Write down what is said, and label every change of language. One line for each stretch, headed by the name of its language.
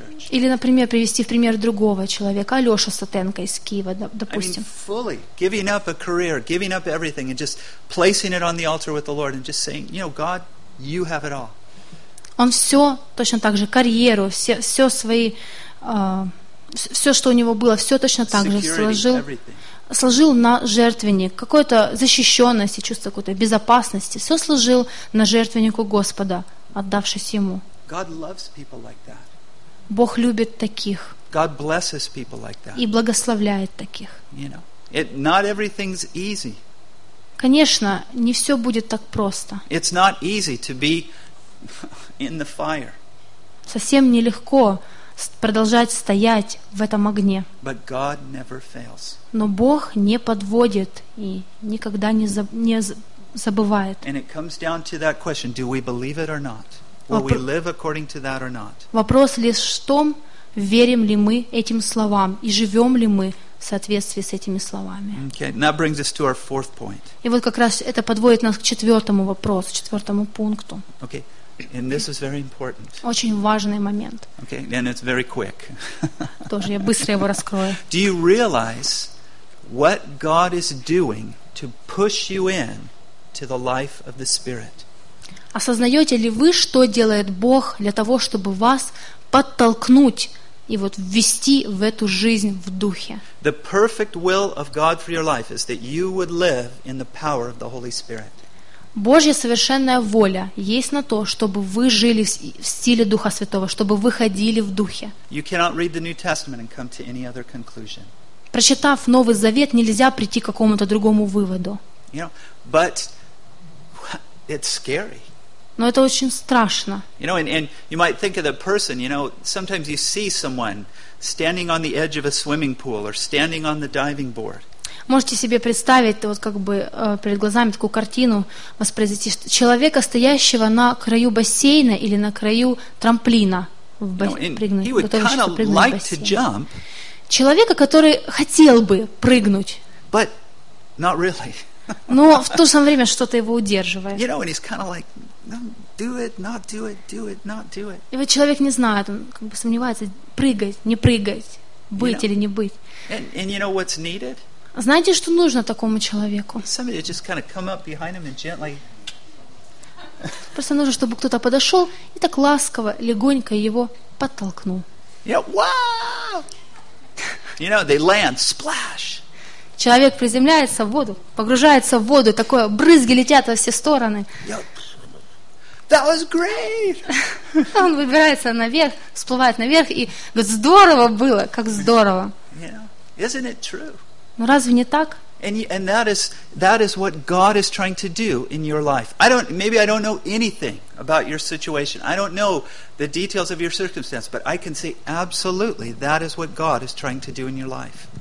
Russian: Или, например, привести в пример другого человека, Алёша Сатенко из Киева, допустим.
English: Fully giving up a career, giving up everything, and just placing it on the altar with the Lord, and just saying, you know, God, you have it all.
Russian: Он все точно так же карьеру, все свои, все, что у него было, все точно так же сложил на жертвенник, какую-то защищенность и чувство какой-то безопасности, все сложил на жертвеннику Господа, отдавшись ему.
English: God loves people like that.
Russian: Бог любит таких.
English: God blesses people like that.
Russian: И благословляет таких.
English: You know, not everything's easy.
Russian: Конечно, не все будет так просто.
English: It's not easy to be in the fire.
Russian: Совсем нелегко продолжать стоять в этом огне.
English: But God never fails.
Russian: Но Бог не подводит и никогда не забывает.
English: And it comes down to that question: do we believe it or not? Will we live according to that or not?
Russian: Вопрос лишь в том, верим ли мы этим словам и живем ли мы в соответствии с этими словами.
English: Okay, that brings us to our fourth point.
Russian: И вот как раз это подводит нас к четвертому вопросу, четвертому пункту.
English: Okay, and this is very important.
Russian: Очень важный момент.
English: Okay, and it's very quick.
Russian: Тоже я быстро его раскрою.
English: Do you realize what God is doing to push you in to the life of the Spirit?
Russian: Осознаете ли вы, что делает Бог для того, чтобы вас подтолкнуть и вот ввести в эту жизнь в Духе?
English: The perfect will of God for your life is that you would live in the power of the Holy Spirit.
Russian: Божья совершенная воля есть на то, чтобы вы жили в стиле Духа Святого, чтобы вы ходили в Духе.
English: You cannot read the New Testament and come to any other conclusion.
Russian: Прочитав Новый Завет, нельзя прийти к какому-то другому выводу.
English: You know, but it's scary.
Russian: Но это очень страшно.
English: You know, and you might think of the person, you know, sometimes you see someone standing on the edge of a swimming pool or standing on the diving board.
Russian: Можете себе представить вот как бы перед глазами такую картину воспроизвести человека, стоящего на краю бассейна или на краю трамплина в прыгнуть.
English: You know, he would kind of like to jump.
Russian: Человека, который хотел бы прыгнуть.
English: But not really.
Russian: Но в то же самое время что-то его удерживает.
English: You know, and he's kind of like, no, do it, not do it, do it, not do it.
Russian: И вот человек не знает, он как бы сомневается, прыгать, не прыгать, быть
English: you know,
Russian: или не быть.
English: And you know what's needed?
Russian: Знаете, что нужно такому человеку?
English: Somebody just kind of come up behind him and gently.
Russian: Просто нужно, чтобы кто-то подошел и так ласково, легонько его подтолкнул.
English: Yeah, wow! You know, they land, splash.
Russian: Человек приземляется в воду, погружается в воду, такое брызги летят во все стороны.
English: That was great.
Russian: Он выбирается наверх, всплывает наверх и говорит: здорово было, как здорово.
English: Yeah. Isn't it true?
Russian: Ну разве не так?
English: And that is what God is trying to do in your life. Maybe I don't know anything about your situation. I don't know the details of your circumstance, but I can say absolutely that is what God is trying to do in your life.